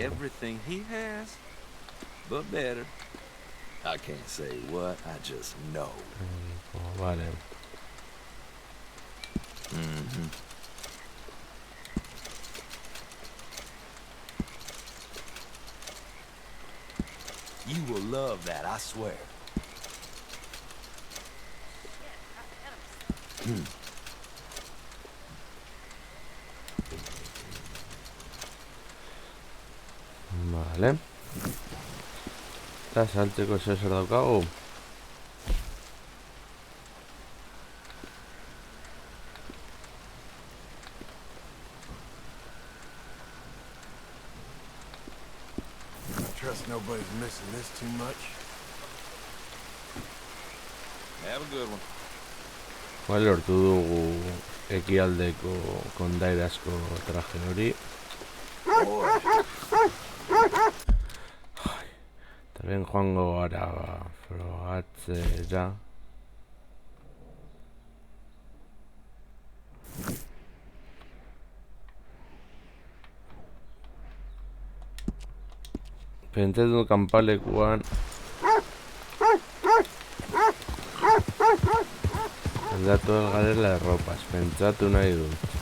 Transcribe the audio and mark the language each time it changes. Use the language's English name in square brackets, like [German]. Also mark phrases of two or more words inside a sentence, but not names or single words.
[English] everything he has, but better. I can't say what, I just know. Oh, vale. Mm-hmm. You will love that, I swear. Vale. [Basque] Eta saltzeko zer daukagu. [English] I trust nobody's missing this too much. Have a good one. [Basque] Vale, lortu dugu ekialdeko kondairazko traje hori. Eta ben joango gara frogatzera. Pentsatu kanpalekuan aldatu garela erropas, pentsatu nahi dut.